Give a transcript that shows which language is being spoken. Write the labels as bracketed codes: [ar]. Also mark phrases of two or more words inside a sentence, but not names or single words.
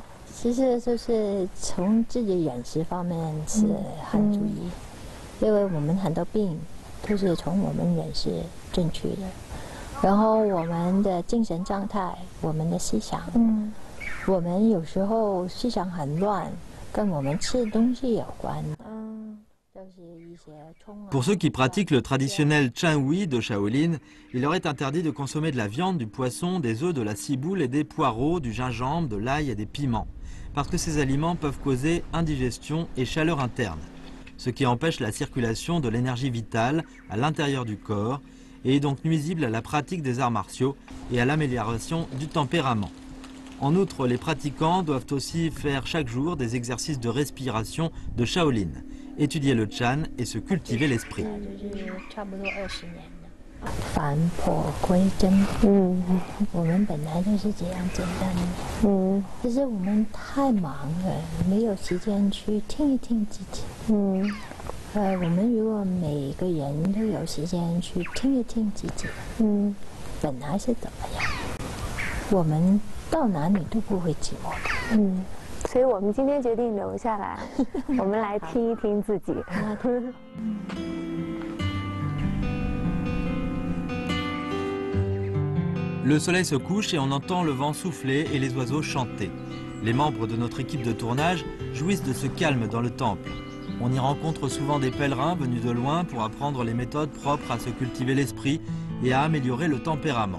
[zh] 其实就是从自己饮食方面是很注意，因为我们很多病都是从我们饮食正确的。然后我们的精神状态，我们的思想，我们有时候思想很乱，跟我们吃的东西有关。 [fr] Pour ceux qui pratiquent le traditionnel Chan Wui de Shaolin, il leur est interdit de consommer de la viande, du poisson, des œufs, de la ciboule et des poireaux, du gingembre, de l'ail et des piments, parce que ces aliments peuvent causer indigestion et chaleur interne, ce qui empêche la circulation de l'énergie vitale à l'intérieur du corps et est donc nuisible à la pratique des arts martiaux et à l'amélioration du tempérament. En outre, les pratiquants doivent aussi faire chaque jour des exercices de respiration de Shaolin, étudier le Chan et se cultiver l'esprit. [zh] 返璞归真，我们本来就是这样简单的，可是我们太忙了，没有时间去听一听自己。我们如果每个人都有时间去听一听自己，本来是怎么样，我们到哪里都不会寂寞的。所所以我们今天决定留下来，我们来听一听自己。 [fr] Le soleil se couche et on entend le vent souffler et les oiseaux chanter. Les membres de notre équipe de tournage jouissent de ce calme dans le temple. On y rencontre souvent des pèlerins venus de loin pour apprendre les méthodes propres à se cultiver l'esprit et à améliorer le tempérament.